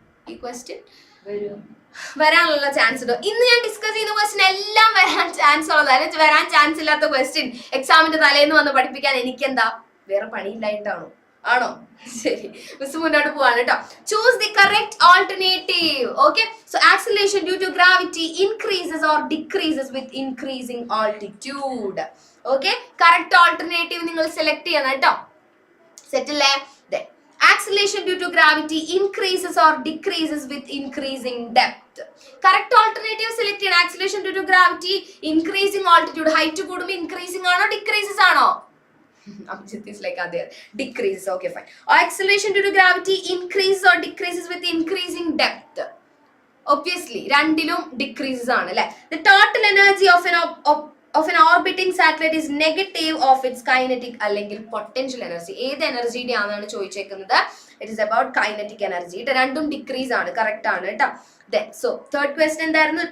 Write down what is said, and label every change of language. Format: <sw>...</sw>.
<ml>ഈ ക്വസ്റ്റ്യൻ വരാനുള്ള ചാൻസ് ഉണ്ടോ? ഇന്ന് ഞാൻ ഡിസ്കസ് ചെയ്യുന്ന ക്വസ്റ്റ്യൻ എല്ലാം വരാൻ ചാൻസ് ഉള്ളത്, വരാൻ ചാൻസ് ഇല്ലാത്ത ക്വസ്റ്റ്യൻ എക്സാമിന്റെ തലേന്ന് വന്ന് പഠിപ്പിക്കാൻ എനിക്ക് എന്താ വേറെ പണിയില്ലായിട്ടാണോ? ആണോ? ശരി, മിസ് മുന്നോട്ട് പോവാണ് കേട്ടോ.</ml> <en>Choose the correct alternative. Okay, so acceleration due to gravity increases or decreases with increasing altitude.</en> <ml>Okay, correct alternative നിങ്ങൾ സെലക്ട് ചെയ്യണം കേട്ടോ. സെറ്റ് അല്ലേ?</ml> <en>Acceleration due to gravity increases or decreases with increasing depth. Correct alternative select ചെയ്യാൻ. Acceleration due to gravity increasing altitude, height</en> <ml>കൂടുമ്പോൾ</ml> <en>increasing ആണോ decreases ആണോ? Abhijit is like other decreases. Okay, fine. Acceleration due to gravity increases or decreases with increasing depth. Obviously</en> <ml>രണ്ടിലും decreases ആണ് അല്ലേ?</ml> <en>The total energy of an orbiting satellite is negative of its kinetic അല്ലെങ്കിൽ potential energy.</en> <ml>ഏത് എനർജിയുടെ ആണെന്നാണ് ചോദിച്ചേക്കുന്നത്.</ml> <en>It is about kinetic energy.</en> <ml>ഇത് രണ്ടും decrease ആണ്, കറക്റ്റ് ആണ് കേട്ടോ. സോ തേർഡ് ക്വസ്റ്റ്യൻ എന്തായിരുന്നു?</ml>